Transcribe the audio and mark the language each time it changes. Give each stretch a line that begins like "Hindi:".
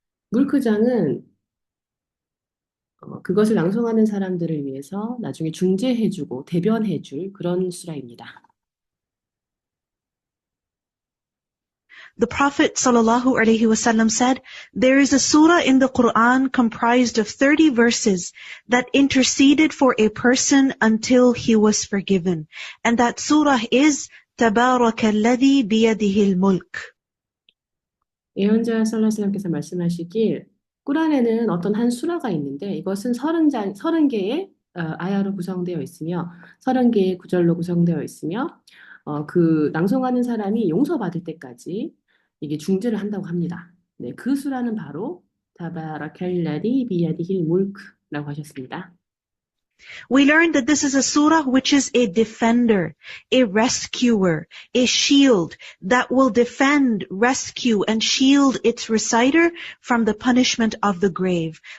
Korean: 물크장은 그것을 낭송하는 사람들을 위해서 나중에 중재해주고 대변해줄 그런 수라입니다.
English: The Prophet ﷺ said, there is a surah in the Quran comprised of 30 verses that interceded for a person until he was forgiven. And that surah is
Arabic: تَبَارَكَ الَّذِي بِيَدِهِ الْمُلْكِ.
Korean: 예언자 살라스람께서 말씀하시길 꾸란에는 어떤 한 수라가 있는데 이것은 30개의 아야로 구성되어 있으며 30개의 구절로 구성되어 있으며 그 낭송하는 사람이 용서받을 때까지 이게 중재를 한다고 합니다. 네, 그 수라는 바로 타바라칼라디 비야디힐 물크라고 하셨습니다.
English: We learned that this is a surah which is a defender, a rescuer, a shield that will defend, rescue, and shield its reciter from the punishment of the grave.